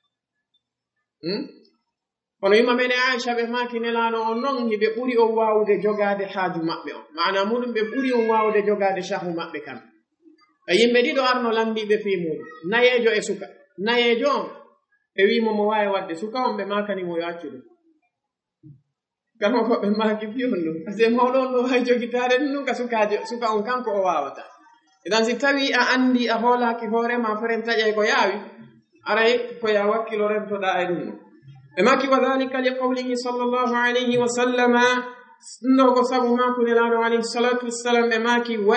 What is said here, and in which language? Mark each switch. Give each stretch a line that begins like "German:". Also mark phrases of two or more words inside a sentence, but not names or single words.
Fula: kono yimma mene aicha ɓe maaki nelaano o non hiɓe ɓuri on waawude jogaade haaju maɓɓe on maana muɗum ɓe ɓuri on waawude jogaade shahu maɓɓe kam e yimɓe ɗiɗo arno lamdiɓe fii muɗum nayeejo e suka nayeejo on ɓe wiimo mo waawi waɗde suka on ɓe maakanimo yo accu ɗum kamo ko ɓe maaki fi on ɗum
French: par ce que
Fula: mawɗo on ɗo waawi jogitaade ɗum ɗum ka suka on kanko o waawata eɗan si tawi a anndi a hoolaaki hoorema feren taƴay ko yaawi aray ko ya wakkilo rentoɗaa e ɗum ɓe maaki
Arabic: وذلك لقوله صلى الله عليه وسلم
Fula: ɗo ko sabu maako nelaaɗo
Arabic: عليه الصلاة والسلام
Fula: ɓe maaki